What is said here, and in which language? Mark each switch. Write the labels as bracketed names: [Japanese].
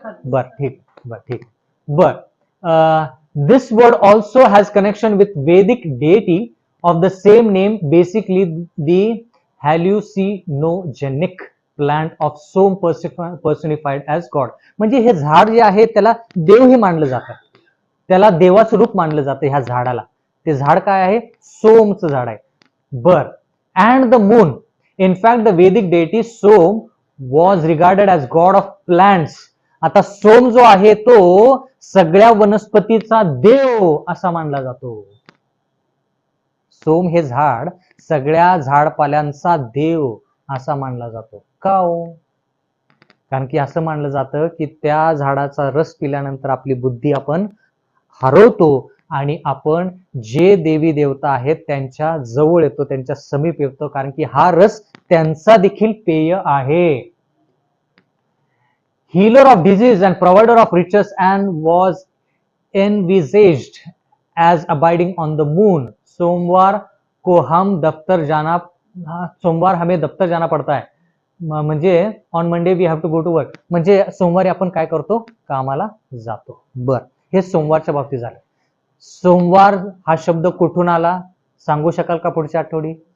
[Marathi] बर, ठीक बर, ठीक बर. [English] This word also has connection with Vedic deity of the same name, basically the hallucinogenic plant of Som personified as god. [Marathi] म्हणजे हे झाड जे आहे त्याला देव हे मानलं जातं, त्याला देवाचं रूप मानलं जातं ह्या झाडाला. ते झाड काय आहे? सोमचं झाड आहे. बर, [English] And the moon. In fact, the Vedic deity Som was regarded as god of plants. [Marathi] आता सोम जो आहे तो सगळ्या वनस्पतीचा देव असा मानला जातो. सोम हे झाड सगळ्या झाडपाल्यांचा देव असा मानला जातो. का हो? कारण की असं मानलं जातं की त्या झाडाचा रस पिल्यानंतर आपली बुद्धी आपण हरवतो आणि आपण जे देवी देवता आहेत त्यांच्या जवळ येतो, त्यांच्या समीप येतो, कारण की हा रस त्यांचा देखील पेय आहे. [English] Healer of disease and provider of riches and was envisaged as abiding on the moon. [Hindi] सोमवार को हम दफ्तर जाना, सोमवार हमें दफ्तर जाना पड़ता है. [Marathi] म्हणजे [English] On Monday we have to go to work. [Marathi] म्हणजे सोमवारी आपण काय करतो? कामाला जातो. बर, हे सोमवारच्या बाबतीत झालं. सोमवार हा शब्द कुठून आला सांगू शकाल का पुढच्या आठवडी?